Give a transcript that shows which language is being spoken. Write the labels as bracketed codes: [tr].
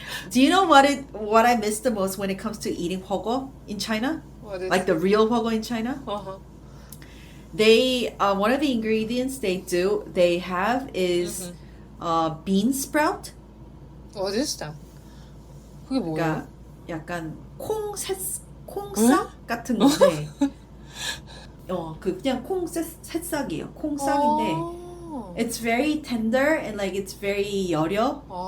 [en] Do you know what I miss the most when it comes to eating hogo in China? what is Like the real hogo in China? They one of the ingredients they have is bean sprout. What is that? [ko] 그게 뭐야? 그러니까 약간 콩싹 같은 건데 그냥 새싹이에요. 콩싹인데 [en] it's very tender and like it's very 여려.